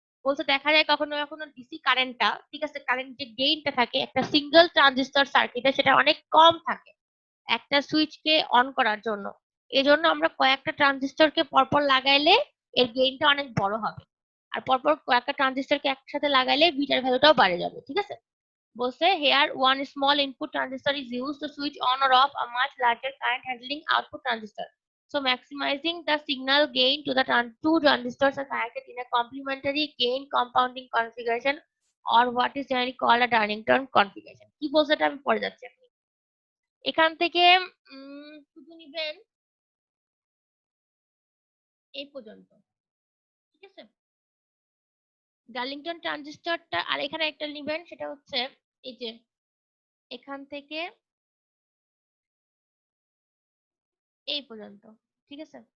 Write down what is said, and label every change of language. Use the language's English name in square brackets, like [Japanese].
[Bangla] বলতে দেখা যায় কখনো কখনো ডিসি কারেন্টটা, ঠিক আছে, কারেন্ট যে গেইনটা থাকে একটা সিঙ্গেল ট্রানজিস্টর সার্কিটে সেটা অনেক কম থাকে একটা সুইচকে অন করার জন্য। এই জন্য আমরা কয়েকটা ট্রানজিস্টরকে পরপর লাগাইলে এর গেইনটা অনেক বড় হবে, আর পরপর কয়েকটা ট্রানজিস্টরকে একসাথে লাগাইলে বিটার ভ্যালুটাও বাড়ে যাবে, ঠিক আছে। বলছে [English] here one small input transistor is used to switch on or off a much larger current handling output transistor, so maximizing the signal gain to the two transistors are connected in a complementary gain compounding configuration, or what is generally called a Darlington configuration. [Bangla] কি বলছে এটা আমি পড়ে যাচ্ছি আপনি এখান থেকে শুধু নিবেন এই পর্যন্ত, ঠিক আছে। ডার্লিংটন ট্রানজিস্টরটা আর এখানে একটা নিবেন, সেটা হচ্ছে এই যে এখান থেকে এই পর্যন্ত, ঠিক আছে।